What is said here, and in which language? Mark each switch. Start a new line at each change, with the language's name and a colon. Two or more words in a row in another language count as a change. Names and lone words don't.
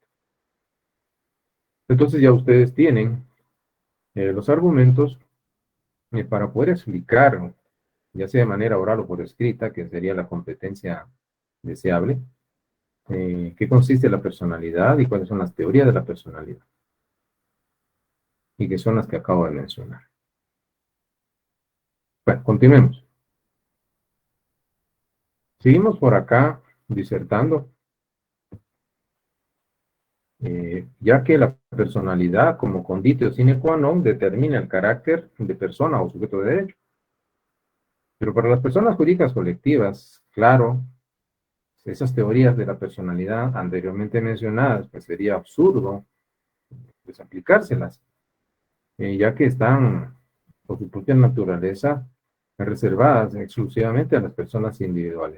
Spanish: Entonces ya ustedes tienen los argumentos para poder explicar, ya sea de manera oral o por escrita, que sería la competencia deseable, qué consiste la personalidad y cuáles son las teorías de la personalidad, y que son las que acabo de mencionar. Bueno, continuemos. Seguimos por acá disertando, ya que la personalidad como
Latin: conditio sine qua non
Spanish: determina el carácter de persona o sujeto de derecho. Pero para las personas jurídicas colectivas, claro, esas teorías de la personalidad anteriormente mencionadas, pues sería absurdo desaplicárselas, ya que están, por su propia naturaleza, reservadas exclusivamente a las personas individuales.